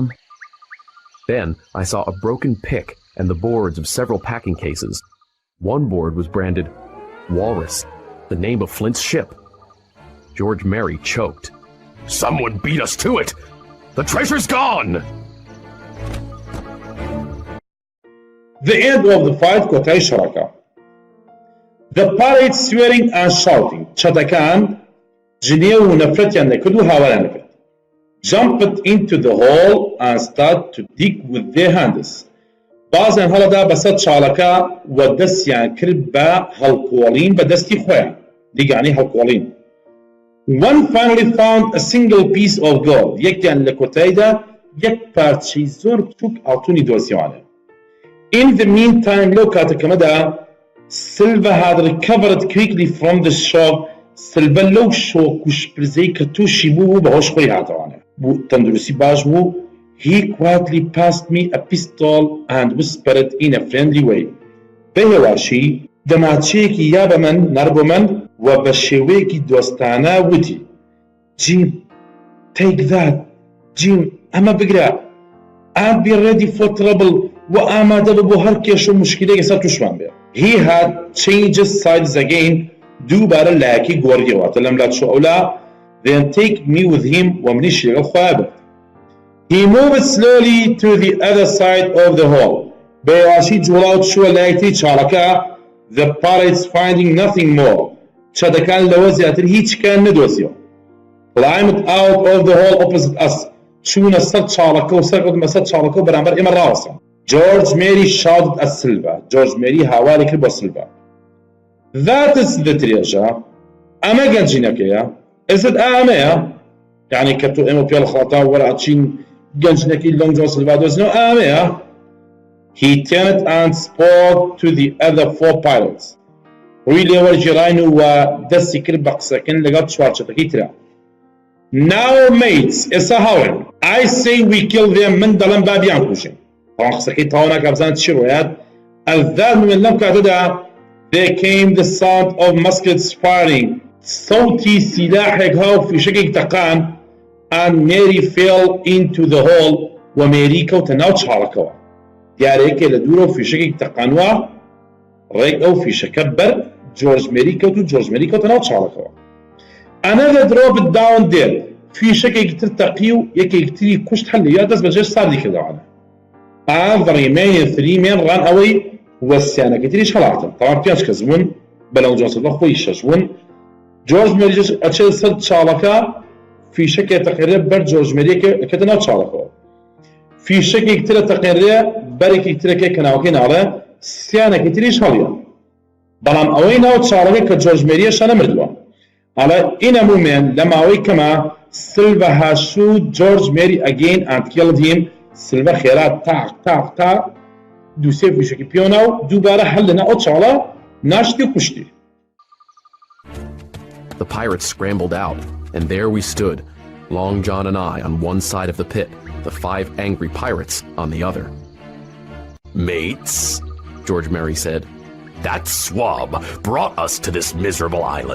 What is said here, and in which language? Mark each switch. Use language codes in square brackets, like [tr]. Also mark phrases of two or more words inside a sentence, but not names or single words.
[en] Then I saw a broken pick and the boards of several packing cases. One board was branded Walrus, the name of Flint's ship. George Mary choked. Someone beat us to it! The treasure's gone! The end of the fight [ckb] کۆتایی شەڕەکە. [en] The pirates swearing and shouting. [ckb] چەتەکان جنێ و نەفرەتیان دەکرد و هاواران دەکرد. [en] Jumped into the hole and start to dig with their hands. [ckb] بازیان هەڵەدا بەسەر چاڵەکە و دەستیان کرد بە هەڵکۆڵین بە دەستی خۆیان. دیگانی هەڵکۆڵین. [en] One finally found a single piece of gold. [ckb] یەکیان لە کۆتاییدا یەک پارچەی زۆر بچووک ئاڵتوونی دۆزیوانە. [en] In the meantime, لەو کاتەکەمەدا Silva had recovered quickly from the shock. [ckb] Silva لەو شۆک و شپرزەی کە تووشی بوو بەهۆش خۆی هاتەوانە. بوو تەندروستی باش بوو. [en] He quietly passed me a pistol and whispered in a friendly way. [ckb] بە هێواشی دەماچەیەکی یا بە من نەر بۆ من و بە شێوەیەکی دۆستانە وتی [en] Jim, take that. [ckb] Jim, ئەمە بگرە. [en] I'll be ready for trouble [ckb] و ئامادە بە بۆ هەر کێش و مشکلەیەکی سەر تووشمان بێ. [en] He had changed sides again. [ckb] دووبارە لایەکی گۆڕیەوەتە لەم لات شۆڵا. [en] Then take me with him [ckb] و منیش لەگەڵ خۆیان بێت. [en] He moved slowly to the other side of the hole. [ckb] بە هێواشی جوڵاو چووە لایەتی چاڵەکە. [en] The pirates finding nothing more. [ckb] چەتەکان لەوە زیاتر هیچیان نەدۆزیەوە. [en] Climbed out of the hole opposite us. [ckb] چوونە سەر چاڵەکە و سەرکەوتمە سەر چاڵەکە و بەرامبەر ئێمە ڕاوەسن. [en] George Mary shouted at Silva. [ckb] George Mary هاواری کرد بۆ Silva. [en] That is the treasure. [ckb] ئەمە گەنجینەکەیە. [en] Is it ئەمەیە؟ [ckb] یعنی کە تۆ ئێمە پێڵ خەڵاتان وەرەچین گەنجینەکەی Long John Silva دۆزینەوە ئەمەیە. [en] He turned and spoke to the other four pirates. [ckb] ڕووی لێوەرگێڕاین و دەستی کرد بە قسەکردن لەگەڵ چوارچەتەکەی ترا. [en] Now mates, [ckb] ئێستا هاوڕێن. I say we kill them. من دەڵێم با بیان کوژین. بەڵام قسەکەی تەواو ناکا بزانن چی ڕۆیات. [en] At that moment [ckb] لەم کاتەدا [en] there came the sound of muskets firing. [ckb] سەوتی سیلاحێک هاو فیشەکێک تەقان [en] and Mary fell into the hole [ckb] و مێری کەوتە ناو چاڵەکەوە. دیارەیەکێ لە دوورە و فیشەکێک تەقانوە ڕێک ئەو فیشەکە بەر جۆرج مێری کەوت و جۆرج مێری کەوتە ناو چاڵەکەوە. [en] Another dropped down dead. [ckb] فیشەکێکی تر تەقی و یەکێکی تری کوشت هەر لە یا دەست بەجێ ساردی کردەوانە. [en] And the remaining three men ran away [ckb] وەسییانەکەی تریش هەڵاتن. تەواو پێنج کەس بوون بە Long John Silva خۆی شەش بوون. جۆرج مێریش ئەچێت سەر چاڵەکە فیشەکێک تەقێرێ بەر جۆرج مێریەکە ئەکەتە ناو چاڵەکەوە. فیشەکێک ترە تەقێرێ بەرێکی ترەکەی کە ناوەکەی ناڵێ سییانێکی تریش هەڵیان. بەڵام ئەوەی ناو چاڵەکە کە جۆرج مێریەشە نەمردووە. [en] ئەڵێ in a moment [ckb] لە ماوەی کەمە [en] Silva had shot George Mary again and killed him. [ckb] Silva خێرا تاق تاق تا دووسێ فیشێکی پێوەنا و دووبارە هەر لەناو ئەو چاڵە ناشتی و کوشتی. [en] The pirates scrambled out, and there we stood, Long John and I on one side of the pit, the 5 angry pirates on the other. Mates, George Mary said. that swab brought us to this miserable island.